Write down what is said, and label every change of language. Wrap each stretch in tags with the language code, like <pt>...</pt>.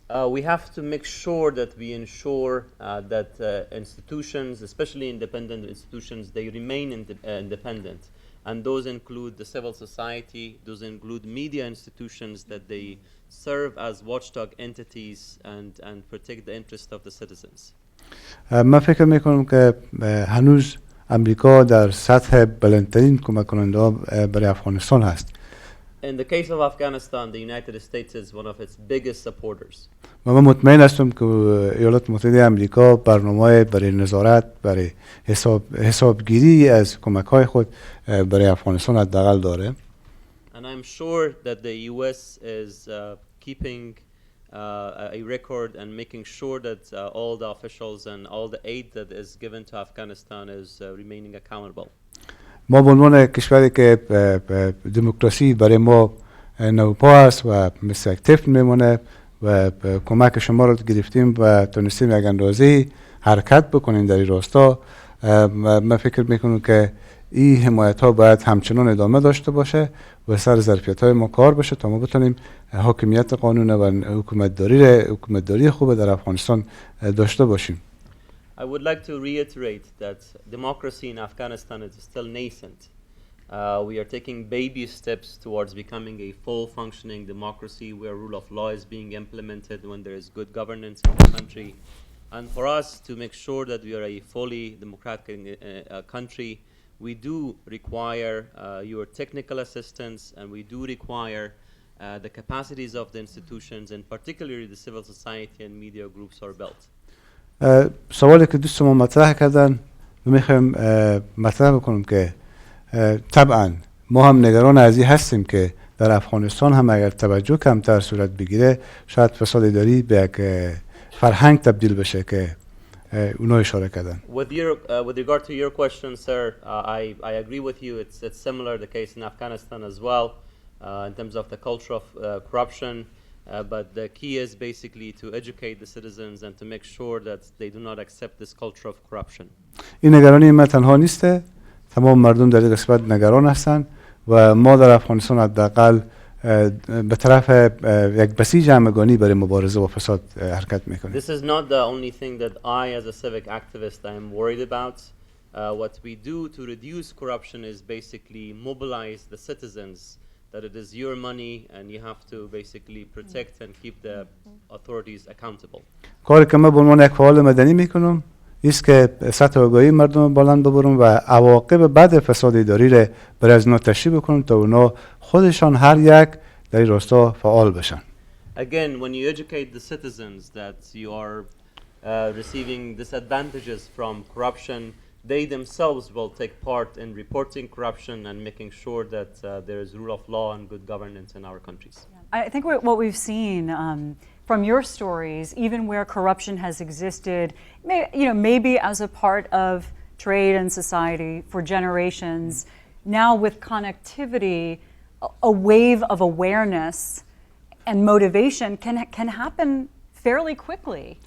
<en>We have to make sure that we ensure that institutions, especially independent institutions, they remain independent. And those include the civil society, those include media institutions, that they serve as watchdog entities and protect the interest of the citizens.</en> <fa>من فکر میکنم که هنوز امریکا در سطح بلندترین کمک کننده برای افغانستان هست.</fa> <en>In the case of Afghanistan, the United States is one of its biggest supporters.</en> <fa>من مطمئن هستم که ایالات متحده آمریکا برنامه برای نظارت، برای حسابگیری از کمک‌های خود برای افغانستان حداقل داره.</fa> <en>And I'm sure that the US is keeping a record and making sure that all the officials and all the aid that is given to Afghanistan is remaining accountable.</en> <fa>ما به عنوان کشوری که دموکراسی برای ما نوپا است و مثل اکتیف میمونه و کمک شما رو گرفتیم و تونستیم یک اندازه حرکت بکنیم در این راستا. من فکر میکنم که این حمایت ها باید همچنان ادامه داشته باشه و سر ظرفیت های ما کار بشه تا ما بتونیم حاکمیت قانون و حکومتداری خوب در افغانستان داشته باشیم.</fa> <en>I would like to reiterate that democracy in Afghanistan is still nascent. We are taking baby steps towards becoming a full functioning democracy where rule of law is being implemented, when there is good governance in the country, And for us to make sure that we are a fully democratic country, we do require your technical assistance, and we do require the capacities of the institutions, and particularly the civil society and media groups are built.</en> <fa>سوالی که دوستمون مطرح کردن میخوایم مطرح بکنم که طبعا ما هم نگران از این هستیم که در افغانستان هم اگر توجه کمتر صورت بگیره شاید فساد اداری به یک فرهنگ تبدیل بشه که اونا اشاره کردن.</fa> <en>With regard to your question, sir, I agree with you. It's similar the case in Afghanistan as well in terms of the culture of corruption. But the key is basically to educate the citizens and to make sure that they do not accept this culture of corruption.</en> <fa>این نگرانی ما تنها نیسته، تمام مردم در این قسمت نگران هستند و ما در افغانستان حداقل به طرف یک بسیج همگانی برای مبارزه با فساد حرکت میکنیم.</fa> <en>This is not the only thing that I as a civic activist I am worried about. What we do to reduce corruption is basically mobilize the citizens that it is your money and you have to basically protect and keep the authorities accountable.</en> <fa>کاری که ما به عنوان یک فعال مدنی میکنم است که سطح آگاهی مردم بلند ببرم و عواقب بد فساد اداری را برای از اونا تشریح بکنم تا اونا خودشان هر یک در این راستا فعال بشن.</fa> <en>Again, when you educate the citizens that you are receiving disadvantages from corruption, they themselves will take part in reporting corruption and making sure that there is rule of law and good governance in our countries. I think what we've seen from your stories, even where corruption has existed, maybe as a part of trade and society for generations, now with connectivity, a wave of awareness and motivation can happen fairly quickly.</en>